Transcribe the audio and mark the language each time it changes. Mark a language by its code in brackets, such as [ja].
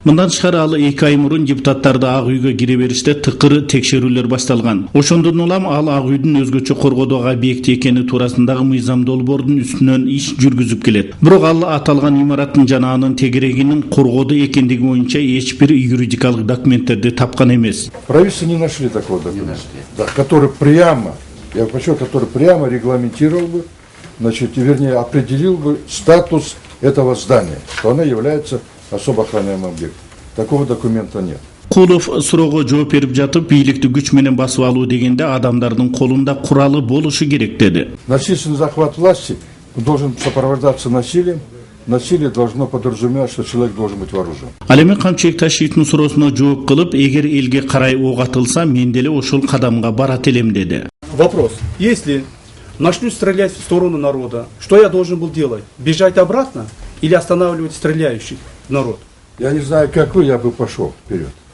[ky] Мындан тышкары ал 2 ай мурун депутаттарды Ак үйгө кире бериште тыкыр текшерүүлөр башталган. Ошондон улам ал Ак үйдүн өзгөчө коргоодогу объект экени туурасындагы мыйзам долбоордун үстүнөн иш жүргүзүп келет. Бирок ал аталган имараттын жана анын тегерегинин коргоодо экендиги боюнча эч бир юридикалык документтерди тапкан эмес. [ru] Правительство не нашли такого документа, да, который прямо регламентировал бы, значит, вернее, определил бы статус этого здания, что оно является особо охраняемым объектом. Такого документа нет. [ky] Кулов суроого жооп берип жатып, бийликти күч менен басып алуу дегенде адамдардын колунда куралы болушу керек деди. [ru] Насильственный захват власти должен сопровождаться насилием. Насилие должно подразумевать, что человек должен быть вооружен. [ky] Ал эми Камчыбек Ташиевдин суроосуна жооп кылып, эгер элге карай ок атылса, мен деле ошол кадамга барат элем деди. [ru] Вопрос. Если начнут стрелять в сторону народа, что я должен был делать? Бежать обратно или останавливать стреляющих в народ? Я не знаю, как вы, я бы пошел вперед.